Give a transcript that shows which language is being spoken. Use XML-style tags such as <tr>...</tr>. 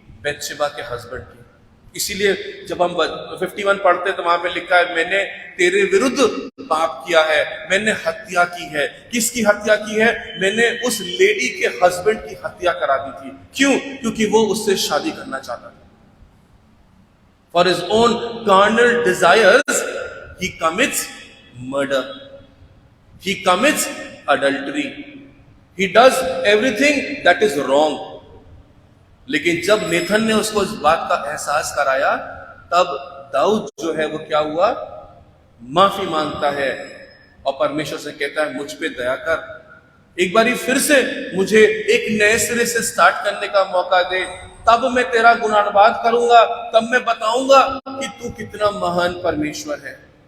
<hi>बैतशेबा के हस्बैंड की। इसीलिए जब हम 51 पढ़ते तो वहां पे लिखा है, मैंने तेरे विरुद्ध पाप किया है, मैंने हत्या की है। किसकी हत्या की है? मैंने उस लेडी के हस्बैंड की हत्या करा दी थी। क्यों? क्योंकि वो उससे शादी करना चाहता था।</hi> <en>For his own carnal desires he commits murder, he commits adultery, he does everything that is wrong।</en> <hi>लेकिन जब नेथन ने उसको इस बात का एहसास कराया, तब दाऊद जो है वो क्या हुआ? माफी मांगता है और परमेश्वर से कहता है, मुझ पे दया कर, एक बारी फिर से मुझे एक नए सिरे से स्टार्ट करने का मौका दे, तब मैं तेरा गुणानुवाद करूंगा, तब मैं बताऊंगा कि तू कितना महान परमेश्वर है।</hi>